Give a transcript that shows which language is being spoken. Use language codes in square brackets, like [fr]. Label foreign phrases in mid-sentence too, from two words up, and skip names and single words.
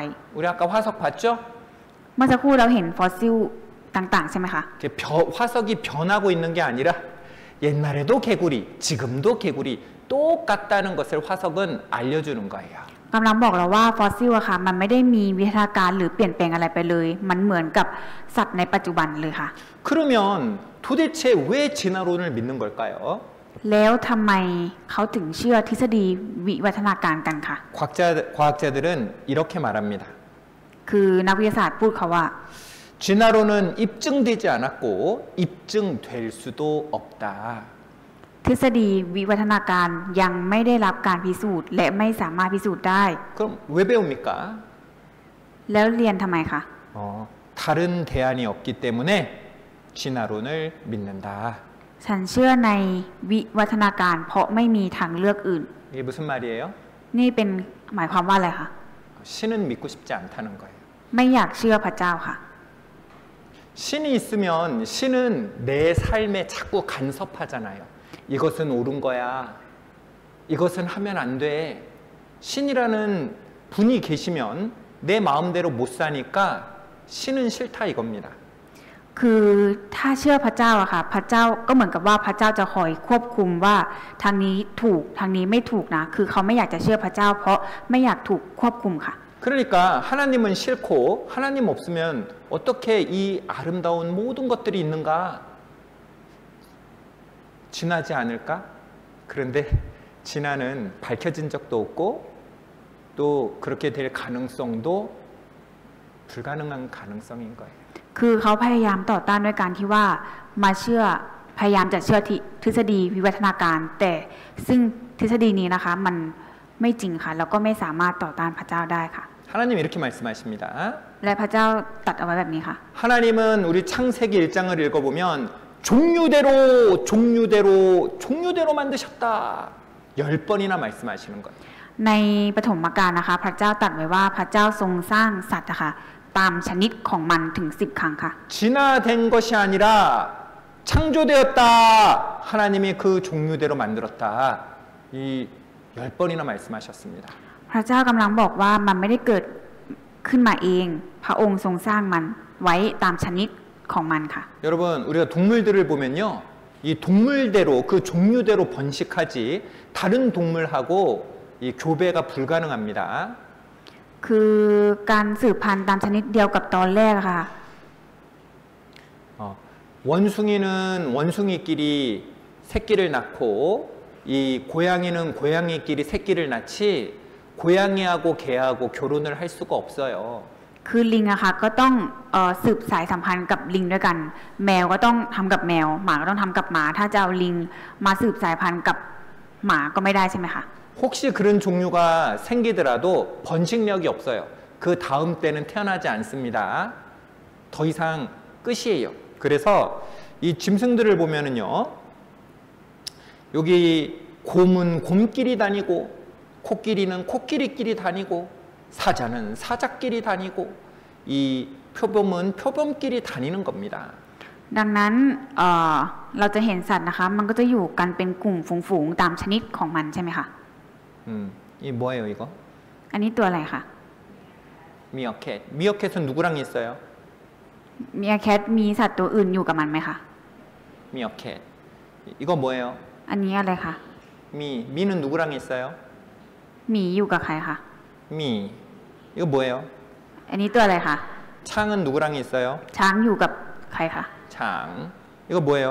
[ko] 우리 아까 화석 봤죠? [th] เมื่อสักครู่เราเห็นฟอสซิลต่างๆใช่ไหมคะ [ko] 화석이 변하고 있는 게 아니라 옛날에도 개구리, 지금도 개구리 똑같다는 것을 화석은 알려주는 거예요. [th] กำลังบอกเราว่าฟอสซิลอะค่ะมันไม่ได้มีวิวัฒนาการหรือเปลี่ยนแปลงอะไรไปเลยมันเหมือนกับสัตว์ในปัจจุบันเลยค่ะ [ko] 그러면 도대체 왜 진화론을 믿는 걸까요? [th] แล้วทำไมเขาถึงเชื่อทฤษฎีวิวัฒนาการกันค่ะ [ko] 과학자들은 이렇게 말합니다. [th] คือนักวิทยาศาสตร์พูดค่ะว่า [ko] 진화론은 입증되지 않았고 입증될 수도 없다. [th] ทฤษฎีวิวัฒนาการยังไม่ได้รับการพิสูจน์และไม่สามารถพิสูจน์ได้ [ko] 그럼 왜 배웁니까? [th] แล้วเรียนทำไมคะ [ko] 다른 대안이 없기 때문에 진화론을 믿는다. [th] ฉันเชื่อในวิวัฒนาการเพราะไม่มีทางเลือกอื่น [ko] 이게 무슨 말이에요? [th] นี่เป็นหมายความว่าอะไรคะ [ko] 신은 믿고 싶지 않다는 거예요. [th] ไม่อยากเชื่อพระเจ้าค่ะ [ko] 신이 있으면 신은 내 삶에 자꾸 간섭하잖아요. 이것은 옳은 거야. 이것은 하면 안 돼. 신이라는 분이 계시면 내 마음대로 못 사니까 신은 싫다 이겁니다. [th] คือถ้าเชื่อพระเจ้าอะค่ะพระเจ้าก็เหมือนกับว่าพระเจ้าจะคอยควบคุมว่าทางนี้ถูกทางนี้ไม่ถูกนะคือเขาไม่อยากจะเชื่อพระเจ้าเพราะไม่อยากถูกควบคุมค่ะ [ko] 그러니까 하나님은 싫고 하나님 없으면 어떻게 이 아름다운 모든 것들이 있는가? 진하지 않을까? 그런데 진화는 밝혀진 적도 없고 또 그렇게 될 가능성도 불가능한 가능성인 거예요. [th] คือเขาพยายามต่อต้านด้วยการที่ว่ามาเชื่อพยายามจะเชื่อทฤษฎีวิวัฒนาการแต่ซึ่งทฤษฎีนี้นะคะมันไม่จริงค่ะแล้วก็ไม่สามารถต่อต้านพระเจ้าได้ค่ะ [ko] 하나님 이렇게 말씀하십니다. [th] และพระเจ้าตัดเอาไว้แบบนี้ค่ะ [ko] 하나님은 우리 창세기 1장을 읽어보면 종류대로 만드셨다. 10번이나 말씀하시는 거예요. [th] ในปฐมกาลนะคะพระเจ้าตรัสไว้ว่าพระเจ้าทรงสร้างสัตว์นะคะตามชนิดของมันถึง10 ครั้งค่ะ [ko] 진화된 것이 아니라 창조되었다. 하나님이 그 종류대로 만들었다. 이 10번이나 말씀하셨습니다. [th] พระเจ้ากำลังบอกว่ามันไม่ได้เกิดขึ้นมาเองพระองค์ทรงสร้างมันไว้ตามชนิดของมันค่ะ [ko] 여러분 우리가 동물들을 보면요. 이 동물대로 그 종류대로 번식하지 다른 동물하고 이 교배가 불가능합니다. [th] คือการสืบพันธุ์ตามชนิดเดียวกับตอนแรกค่ะ [ko] 원숭이는 원숭이끼리 새끼를 낳고 이 고양이는 고양이끼리 새끼를 낳지 고양이하고 개하고 결혼을 할 수가 없어요. [th] คือลิงอะค่ะก็ต้องสืบสายสัมพันธ์กับลิงด้วยกันแมวก็ต้องทำกับแมวหมาก็ต้องทำกับหมาถ้าจะเอาลิงมาสืบสายพันธุ์กับหมาก็ไม่ได้ใช่ไหมคะ [ko] 혹시 그런 종류가 생기더라도 번식력이 없어요. 그 다음 때는 태어나지 않습니다. 더 이상 끝이에요. 그래서 이 짐승들을 보면은요, 여기 곰은 곰끼리 다니고, 코끼리는 코끼리끼리 다니고, 사자는 사자끼리 다니고, 이 표범은 표범끼리 다니는 겁니다. [th] ดังนั้นเราจะเห็นสัตว์นะคะมันก็จะอยู่กันเป็นกลุ่มฝูงๆตามชนิดของมันใช่ไหมคะ [ko] 이 뭐예요 이거? [th] อันนี้ตัวอะไรคะ [ko] 미어캣. 미어캣은 누구랑 있어요? [th] มีแคทมีสัตว์ตัวอื่นอยู่กับมันไหมคะ [ko] 미어캣. 이거 뭐예요? [th] อันนี้อะไรคะ [ko] 미는 누구랑 있어요? [th] หมีอยู่กับใครคะ [ko] 미. 이거 뭐예요? [th] อันนี้ตัวอะไรคะ [ko] 창은 누구랑 있어요? [th] ช้างอยู่กับใครคะ [ko] 장. 이거 뭐예요?